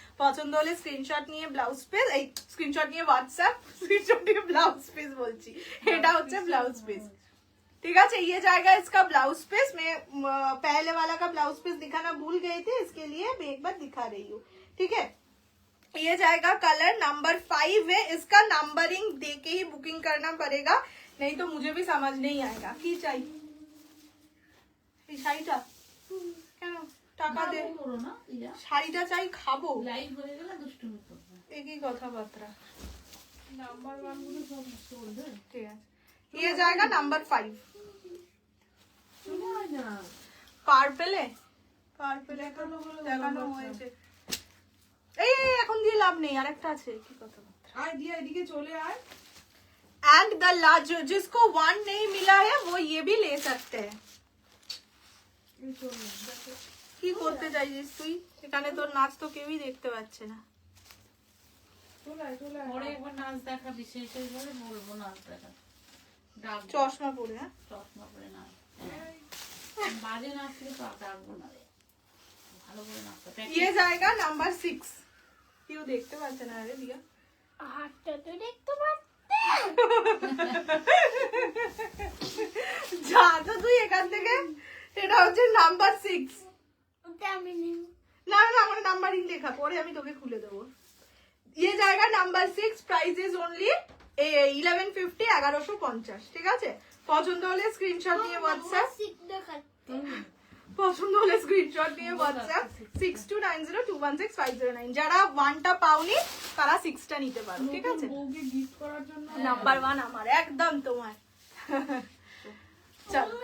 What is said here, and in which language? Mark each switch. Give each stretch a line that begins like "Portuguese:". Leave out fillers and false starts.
Bangla: পছন্দ হলে স্ক্রিনশট নিয়ে ব্লাউজ পিস, এই স্ক্রিনশট নিয়ে হোয়াটসঅ্যাপ, স্ক্রিনশট নিয়ে ব্লাউজ পিস বলছি, এটা হচ্ছে ব্লাউজ পিস,
Hindi: ठीक है। ये जाएगा इसका ब्लाउज पीस। मैं पहले वाला का ब्लाउज पीस दिखाना भूल गई थी, इसके लिए मैं एक बार दिखा रही हूँ, ठीक है। ये जाएगा कलर नंबर 5 है। इसका नंबरिंग देके ही बुकिंग करना पड़ेगा, नहीं तो मुझे भी समझ नहीं आएगा
Bangla: কি চাই এই শাড়িটা কেন টাকা দে করো না ইয়া, শাড়িটা চাই, খাবো, লাইভ হয়ে গেলে দুষ্টুমি করবে। একই কথাবার্তা। নাম্বার 1 গুলো সব চলবে, ঠিক আছে।
Hindi: ये जाएगा नंबर 5।
Bangla: চলে আয় না। পার্পেলে দেখানো হয়েছে। এই এখন দিয়ে লাভ নেই, আরেকটা আছে, কি কথা। আয় দিয়ে এদিকে চলে আয়।
English: and the large,
Hindi: जिसको 1 नहीं मिला है वो ये भी ले सकते हैं।
Bangla: এই চললাম, দেখো। কি করতে চাইছিস তুই? এখানে তোর নাচ তো কেউই দেখতে পাচ্ছে না। চলে আয়, চলে আয়। পরে একবার নাচ দেখাবি, সেই ভাবে বলবো নাচ দেখা। ডাকবো, চশমা পরে, হ্যাঁ চশমা পরে নাচ। বাজে নাচলে তো আর ডাকবো না রে, ভালো করে নাচতে।
Hindi: ये जाएगा नंबर 6।
Bangla: কেউ দেখতে পাচ্ছে না রে দিয়া। হাতটা তো দেখতে পাচ্ছে। যা তো তুই এখান থেকে। এটা হচ্ছে নাম্বার 6। ওটা আমি নিব। না না আমার নাম্বারিং লেখা, পরে আমি তোকে খুলে দেবো।
Hindi: ये जाएगा नंबर 6, प्राइस इज ओनली 1150, 1150।
Bangla: ঠিক আছে, পছন্দ হলে স্ক্রিনশট নিয়ে হোয়াটসঅ্যাপ, পছন্দ হলে স্ক্রিনশট নিয়ে হোয়াটসঅ্যাপ 6290216509। যারা 1টা পাওনি তারা 6টা নিতে পারো, ঠিক আছে। বউকে গিফট করার জন্য নাম্বার 1 আমার, একদম তোমার। চল